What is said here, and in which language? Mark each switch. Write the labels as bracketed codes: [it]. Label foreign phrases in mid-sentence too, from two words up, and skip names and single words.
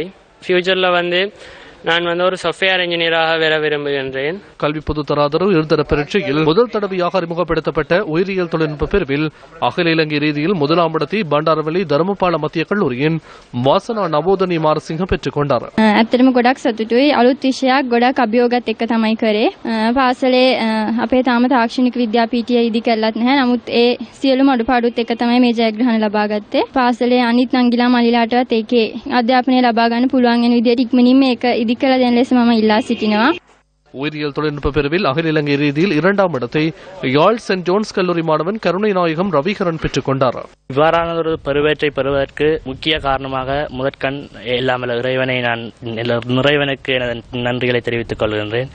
[ta] ஃபியூச்சரில் நான் ஒரு [en] software engineer [ta] வர விரும்புகின்றேன். கல்வி பொதுத்தராதரவு உயர்தர பரீட்சையில் முதல் தடவையாக அறிமுகப்படுத்தப்பட்ட உயிரியல் தொழில்நுட்ப பிரிவில் அகில இலங்கை ரீதியில் முதலாம் இடத்தை பண்டாரவளி தர்மபால மத்திய கல்லூரியின் வாசனா நவோதனி මාරසිංහ பெற்றுக் கொண்டார். [si] ඇත්තටම ගොඩක් සතුටුයි. අලුත් විෂයක් ගොඩක් අභියෝගات එක්ක තමයි කරේ. පාසලේ අපේ තාම තාක්ෂණික විද්‍යාපීඨය ඉදි කරලත් නැහැ. නමුත් ඒ සියලුම අඩුපාඩුත් එක්ක තමයි මේ ජයග්‍රහණ ලබා ගත්තේ. පාසලේ අනිත් නංගිලා මල්ලිලාටවත් ඒකේ අධ්‍යාපනය ලබා ගන්න පුළුවන් වෙන විදිහට ඉක්මනින්ම ඒක ඉදි කළ දෙන ලෙස මම ඉල්ලා සිටිනවා. [ta] உயிரியல் தொழில்நுட்ப பிரிவில் அகில இலங்கை ரீதியில் 2ஆம் இடத்தை யாழ் சென்ட் ஜோன்ஸ் கல்லூரி மாணவன் கருணை நாயகம் ரவிகரன் பெற்றுக் கொண்டார். இவ்வாறான ஒரு பருவத்தை பெறுவதற்கு முக்கிய காரணமாக முதற்கண் இல்லாமல் இறைவனுக்கு எனது நன்றிகளை தெரிவித்துக் கொள்கின்றேன்.